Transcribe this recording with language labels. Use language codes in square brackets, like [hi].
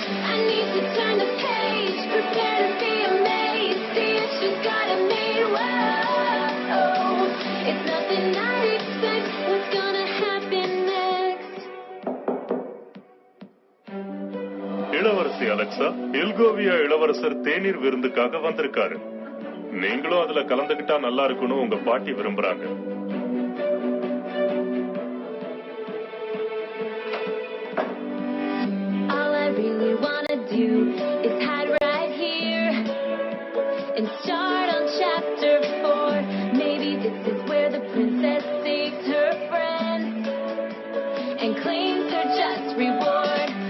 [en] I need to turn the page, prepare to be amazed, see if she's got it made. Whoa, it's nothing I expect. What's gonna happen next? [ta] இளவரசி Alexa, எல்கோவியா இளவரசர் தேநீர் விருந்துக்காக வந்திருக்காரு. நீங்களும் அதுல கலந்துகிட்டா நல்லா இருக்கணும், உங்க பாட்டி விரும்புறாங்க. [en] All I really wanna do is hide right here and start on chapter 4. Maybe this is where the princess saves her friends and claims her just reward.